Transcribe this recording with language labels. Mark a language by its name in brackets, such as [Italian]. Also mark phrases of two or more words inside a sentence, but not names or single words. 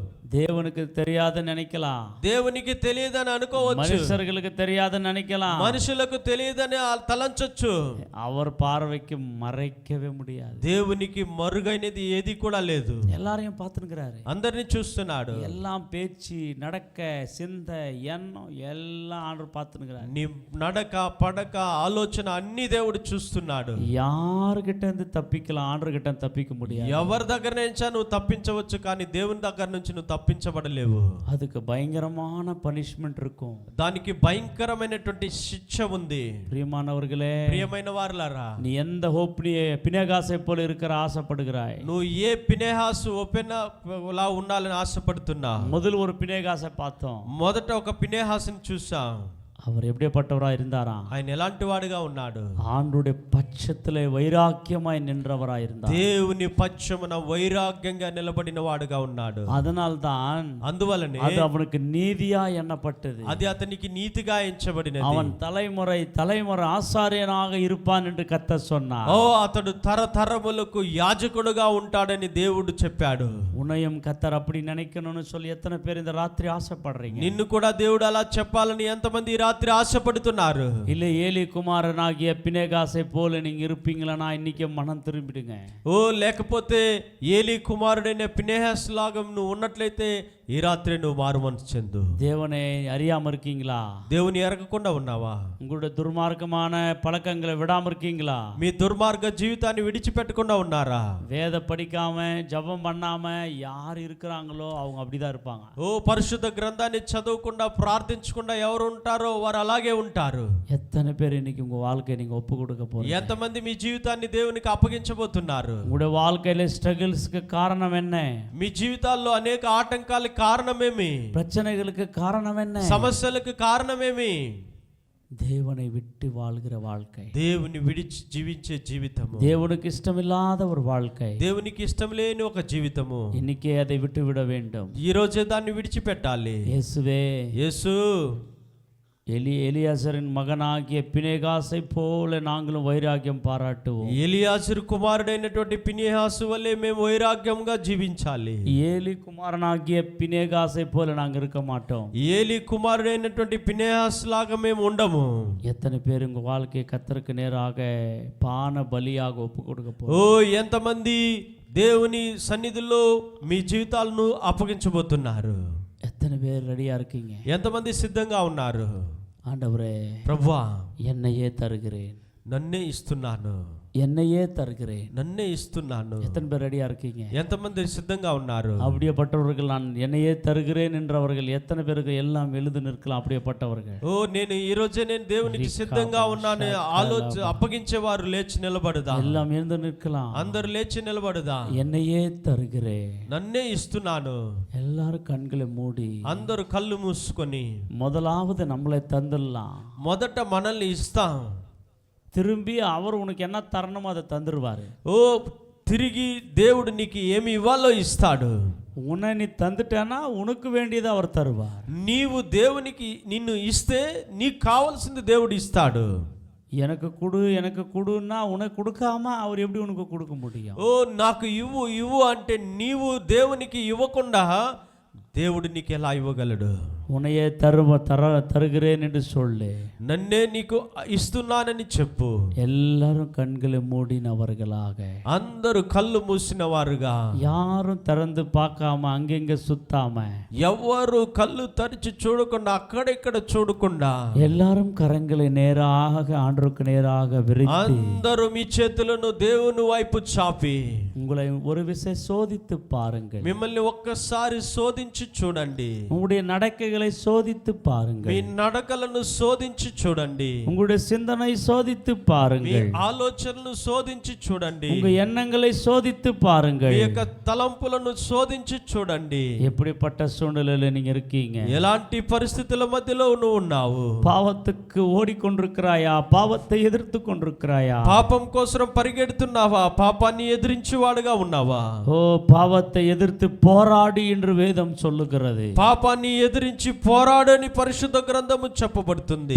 [Tamil] தேவனுக்கு தெரியாதுன்னு நினைக்கலாம், [Telugu] దేవునికి తెలియదని అనుకోవచ్చు, [Tamil] மனுஷர்களுக்கு தெரியாதுன்னு நினைக்கலாம், [Telugu] మనుషులకు తెలియదని తలంచొచ్చు. [Tamil] அவர் பார்வைக்கு மறைக்கவே முடியாது. [Telugu] దేవునికి మరుగైనది ఏది కూడా లేదు. [Tamil] எல்லாரையும் பார்த்துக்கிறாரு, [Telugu] అందరిని చూస్తున్నాడు. [Tamil] எல்லாம் பேச்சு நடக்க சிந்தை எண்ணம் எல்லாம் ஆண்டவர் பார்த்துக்கிறாரு. [Telugu] నీ నడక పడక ఆలోచన అన్ని దేవుడు చూస్తున్నాడు. [Tamil] யாருகிட்ட இருந்து தப்பிக்கலாம், ஆண்டவர் கிட்ட தப்பிக்க முடியாது. [Telugu] ఎవరి దగ్గర నుంచి నువ్వు తప్పించవచ్చు, కానీ దేవుని దగ్గర నుంచి నువ్వు తప్పించబడలేవు. [Tamil] அதுக்கு பயங்கரமான பனிஷ்மெண்ட் இருக்கும். [Telugu] దానికి భయంకరమైనటువంటి శిక్ష ఉంది. [Tamil] பிரியமானவர்களே, [Telugu] ప్రియమైన వారలారా, [Tamil] நீ எந்த ஹோப்னிய பினகாசை போல இருக்கிற ஆசைப்படுகிறாய்? [Telugu] నువ్వు ఏ పినేహాసు ఒపెనలా ఉండాలని ఆశపడుతున్నా? [Tamil] முதல் ஒரு பினேகாசை பார்த்தோம். [Telugu] మొదట ఒక పినేహాసుని చూసాం. [Tamil] அவர் எப்படிப்பட்டவராய் இருந்தாராம்? [Telugu] ఆయన ఎలాంటి వాడుగా ఉన్నాడు? [Tamil] ஆண்டுடைய பட்சத்திலே வைராக்கியமாய் நின்றவராய் இருந்தார். [Telugu] దేవుని పక్షమున వైరాగ్యంగా నిలబడిన వాడుగా ఉన్నాడు. [Tamil] அதனால்தான் [Telugu] అందువలనే [Tamil] அது அவனுக்கு நீதியா எண்ணப்பட்டது. [Telugu] అది అతనికి నీతిగా ఎంచబడినది. [Tamil] அவன் தலைமுறை தலைமுறை ஆசாரியனாக இருப்பான் என்று கர்த்தர் சொன்னார். [Telugu] ఓ అతడు తరతరములకు యాజకుడుగా ఉంటాడని దేవుడు చెప్పాడు. [Tamil] உன்னையும் கர்த்தர் அப்படி நினைக்கணும்னு சொல்லி எத்தனை பேர் இந்த ராத்திரி ஆசைப்படுறீங்க? [Telugu] నిన్ను కూడా దేవుడు అలా చెప్పాలని ఎంతమంది రాత్రి ఆశపడుతున్నారు? [Tamil] இல்ல ஏலி குமாரனாகிய பினேகாசை போல நீங்க இருப்பீங்களா? இன்னைக்கு மனம் திரும்பிடுங்க. [Telugu] ఓ లేకపోతే ఏలీ కుమారుడైన పినేహాస్ లాగా నువ్వు ఉన్నట్లయితే ఈ రాత్రి నువ్వు మారు మనసు చెందు. [Tamil] தேவனை அறியாம இருக்கீங்களா? [Telugu] దేవుని ఎరగకుండా ఉన్నావా? [Tamil] உங்களுடைய துர்மார்க்கமான பழக்கங்களை விடாம இருக்கீங்களா? [Telugu] మీ దుర్మార్గ జీవితాన్ని విడిచిపెట్టకుండా ఉన్నారా? [Tamil] வேத படிக்காம ஜெபம் பண்ணாம யார் இருக்கிறாங்களோ அவங்க அப்படிதான் இருப்பாங்க. [Telugu] ఓ పరిశుద్ధ గ్రంథాన్ని చదవకుండా ప్రార్థించకుండా ఎవరు ఉంటారో వారు అలాగే ఉంటారు. [Tamil] எத்தனை பேர் இன்னைக்கு உங்க வாழ்க்கையை நீங்க ஒப்பு கொடுக்க போறீங்க? [Telugu] ఎంతమంది మీ జీవితాన్ని దేవునికి అప్పగించబోతున్నారు? [Tamil] உங்களுடைய வாழ்க்கையில ஸ்ட்ரகிள்ஸ்க்கு காரணம் என்ன? [Telugu] మీ జీవితాల్లో అనేక ఆటంకాలకు కారణమేమి? [Tamil] பிரச்சனைகளுக்கு காரணம் என்ன? [Telugu] సమస్యలకు కారణమేమి? [Tamil] தேவனை விட்டு வாழ்கிற வாழ்க்கை, [Telugu] దేవుని విడిచి జీవించే జీవితము, [Tamil] தேவனுக்கு இஷ்டமில்லாத ஒரு வாழ்க்கை. [Telugu] దేవునికి ఇష్టం లేని ఒక జీవితము. [Tamil] இன்னைக்கே அதை விட்டு விட வேண்டும். [Telugu] ఈ రోజే దాన్ని విడిచిపెట్టాలి. [Tamil] இயேசுவே, [Telugu] యేసు, [Tamil] எலியாசரின் மகனாகிய பினேகாசை போல நாங்களும் வைராக்கியம் பாராட்டுவோம். [Telugu] ఎలియాజరు కుమారుడైనటువంటి పినేహాసు వలె మేము వైరాగ్యంగా జీవించాలి. [Tamil] ஏலி குமாரனாகிய பினேகாசை போல நாங்க இருக்க மாட்டோம். [Telugu] ఏలి కుమారుడైనటువంటి పినేహాసు లాగా మేము ఉండము. [Tamil] எத்தனை பேர் உங்க வாழ்க்கையை கர்த்தருக்கு நேராக பான பலியாக ஒப்பு கொடுக்க ఓ போறோம்? [Telugu] ఎంతమంది దేవుని సన్నిధిలో మీ జీవితాలను అప్పగించబోతున్నారు? [Tamil] எத்தனை பேர் ரெடியா இருக்கீங்க? [Telugu] ఎంతమంది సిద్ధంగా ఉన్నారు? [Tamil] ஆண்டவரே, [Telugu] ప్రభువా, [Tamil] என்னையே தருகிறேன், [Telugu] నన్నే ఇస్తున్నాను, [Tamil] என்னையே தருகிறேன். [Telugu] నన్నే ఇస్తున్నాను. [Tamil] எத்தனை பேர் ரெடியா இருக்கீங்க? [Telugu] ఎంతమంది సిద్ధంగా ఉన్నారు? [Tamil] அப்படியேப்பட்டவர்கள், நான் என்னையே தருகிறேன் என்றவர்கள் எத்தனை பேருக்கு எல்லாம் எழுது நிற்கலாம். அப்படியேப்பட்டவர்கள், [Telugu] ఓ నేను ఈ రోజే నేను దేవునికి సిద్ధంగా ఉన్నాను అప్పగించేవారు లేచి నిలబడదా? [Tamil] எல்லாம் எழுந்து நிற்கலாம். [Telugu] అందరు లేచి నిలబడదా? [Tamil] என்னையே தருகிறேன். [Telugu] నన్నే ఇస్తున్నాను. [Tamil] எல்லாரும் கண்களை மூடி [Telugu] అందరు కళ్ళు మూసుకొని [Tamil] முதலாவது நம்மளை தந்துடலாம். [Telugu] మొదట మనల్ని ఇస్తాం. [Tamil] திரும்பி அவர் உனக்கு என்ன தரணுமோ அதை தந்துருவாரு. [Telugu] ఓ తిరిగి దేవుడు నీకు ఏమి ఇవ్వాలో ఇస్తాడు. [Tamil] உன்னை நீ தந்துட்டேன்னா உனக்கு வேண்டியதை அவர் தருவார். [Telugu] నీవు దేవునికి నిన్ను ఇస్తే నీకు కావాల్సింది దేవుడు ఇస్తాడు. [Tamil] எனக்கு கொடுன்னா உனக்கு கொடுக்காம அவர் எப்படி உனக்கு கொடுக்க முடியும்? [Telugu] ఓ నాకు ఇవ్వు ఇవ్వు అంటే నీవు దేవునికి ఇవ్వకుండా దేవుడు నీకు ఎలా ఇవ్వగలడు? [Tamil] உன்னையே தருகிறேன் என்று சொல்லு. [Telugu] నన్నే నీకు ఇస్తున్నానని చెప్పు. [Tamil] எல்லாரும் கண்களை மூடினவர்களாக, [Telugu] అందరూ కళ్ళు మూసిన వారుగా, [Tamil] யாரும் திறந்து பார்க்காம அங்கெங்க சுத்தாம, [Telugu] ఎవరు కళ్ళు తెరిచి చూడకుండా అక్కడెక్కడ చూడకుండా, [Tamil] எல்லாரும் கரங்களை நேராக ஆண்டவருக்கு நேராக விரித்து, [Telugu] అందరూ మీ చేతులను దేవుని వైపు చాపి, [Tamil] உங்களை ஒரு விஷயம் சோதித்து பாருங்கள். [Telugu] మిమ్మల్ని ఒక్కసారి శోధించి చూడండి. [Tamil] உங்களுடைய நடக்கைகளை சோதித்து [Telugu] మీ [Tamil] பாருங்கள். [Telugu] నడకలను శోధించి చూడండి. [Tamil] உங்களுடைய சிந்தனை சோதித்து [Telugu] మీ [Tamil] பாருங்கள். [Telugu] ఆలోచనలు శోధించి చూడండి. [Tamil] உங்க எண்ணங்களை சோதித்து பாருங்கள். [Telugu] మీ యొక్క తలంపులను శోధించి చూడండి. [Tamil] எப்படிப்பட்ட சூழ்நிலையில நீங்க இருக்கீங்க? [Telugu] ఎలాంటి పరిస్థితుల మధ్యలో నువ్వు ఉన్నావు? [Tamil] பாவத்துக்கு ஓடிக்கொண்டிருக்கிறாயா? பாவத்தை எதிர்த்து கொண்டிருக்கிறாயா? [Telugu] పాపం కోసం పరిగెడుతున్నావా? పాపాన్ని ఎదిరించేవాడుగా ఉన్నావా? [Tamil] ஓ, பாவத்தை எதிர்த்து போராடி என்று வேதம் சொல்லுகிறது. [Telugu] పాపాన్ని ఎదిరించి పోరాడని పరిశుద్ధ గ్రంథము చెప్పబడుతుంది.